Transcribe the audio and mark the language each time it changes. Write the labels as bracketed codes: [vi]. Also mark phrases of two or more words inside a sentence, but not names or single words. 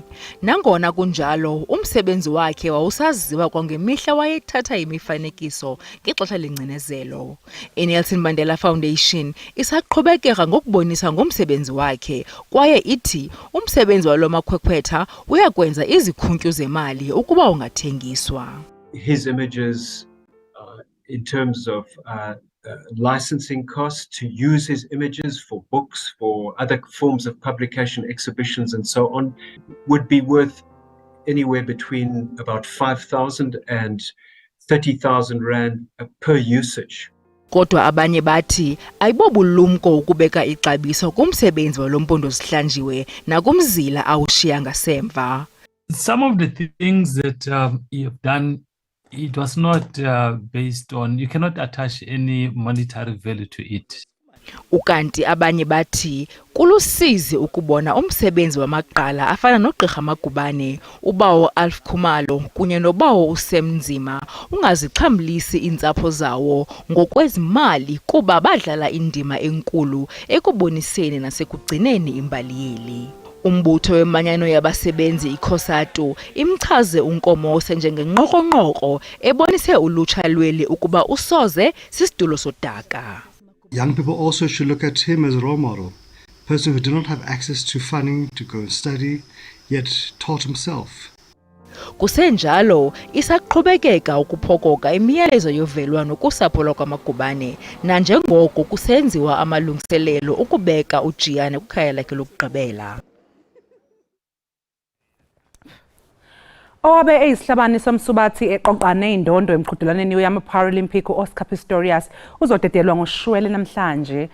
[xh] Nangona kunjalo umsebenzi wakhe wawusaziwa kwangemihla wayethatha imifanekiso ngexesha lengcinezelo. iNelson Mandela Foundation isaqhubekeka ngokubonisa ngomsebenzi wakhe kwaye ithi umsebenzi walo makhwekhwetha uyakwenza izikhuntyu zemali ukuba ungathengiswa. [en] His images in terms of licensing costs to use his images for books, for other forms of publication, exhibitions and so on, would be worth anywhere between about 5,000 and 30,000 rand per usage. [xh] Kodwa abanye bathi ayibobulumko ukubeka ixabiso kumsebenzi walompondo sihlanjiwe nakumzila awushiya ngasemva. [en] Some of the things that you've done, it was not based on, you cannot attach any monetary value to it. [xh] Ukanti abanye bathi kulusizi ukubona umsebenzi wamagqala afana noGqirha Magubane, ubawo Alf Khumalo kunye nobawo uSemnzima ungazixhamlisi iintsapho zawo ngokwezimali kuba badlala indima enkulu ekuboniseni nasekugcineni imbali yeli. Umbutho wemanyano yabasebenzi iCOSATU imchaze uNkomose njengenqoqonqoqo ebonise ulutsha lweli ukuba usoze sisidulo sodaka. [en] Young people also should look at him as a role model, a person who did not have access to funding to go and study, yet taught himself. [xh] Kusenjalo isaqhubekeka ukuphokoka imiyalezo yovelwano kusapho lwakwaMagubane nanjengoko kusenziwa amalungiselelo ukubeka uJiyane kwikhaya lakhe lokugqibela. [zu] Owabe eyisihlabani somsubathi eqoqane indondo emqhudelaneni yama-Paralympic u-Oscar Pistorius uzodedelwa ngoshwele namhlanje.